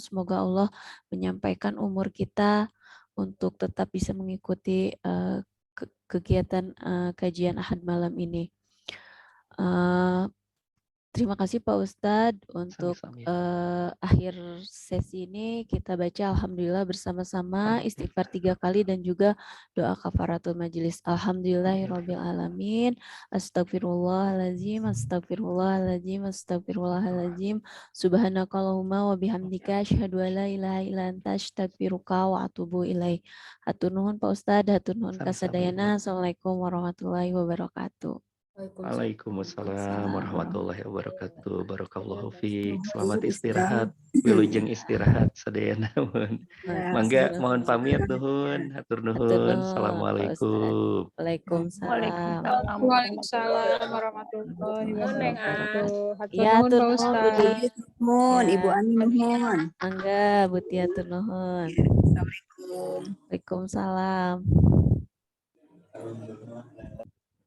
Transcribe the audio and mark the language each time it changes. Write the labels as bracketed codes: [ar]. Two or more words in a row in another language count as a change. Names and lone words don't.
[id] Semoga Allah menyampaikan umur kita untuk tetap bisa mengikuti kegiatan kajian Ahad malam ini. Terima kasih Pak Ustadz untuk [su] Sami-sami. Ya. [id] akhir sesi ini kita baca Alhamdulillah bersama-sama istighfar 3 kali dan juga doa kafaratul majelis. [ar] الحمد لله رب العالمين. أستغفر الله العظيم، أستغفر الله العظيم، أستغفر الله العظيم. سبحانك اللهم وبحمدك أشهد أن لا إله إلا أنت أستغفرك وأتوب إليك. [su] Hatur nuhun Pak Ustadz, hatur nuhun [id] Sama-sama, [su] kasadayana. [ar] السلام عليكم ورحمة الله وبركاته. وعليكم السلام ورحمة الله وبركاته. بارك الله فيك. Selamat وعليكم السلام. [id] istirahat. [su] Wilujeng istirahat sadayana. Ya, Mangga [id] mohon pamit [su] nuhun, hatur Hatur nuhun. nuhun, Pak Ustadz. [ar] السلام عليكم. وعليكم السلام. وعليكم السلام ورحمة الله وبركاته. [su] Hatur Iya, nuhun hatur Pak nuhun Ustadz. Budi. Nuhun, Ya. Ibu Ani nuhun. Angga, Buti hatur nuhun. [ar] السلام عليكم. وعليكم السلام.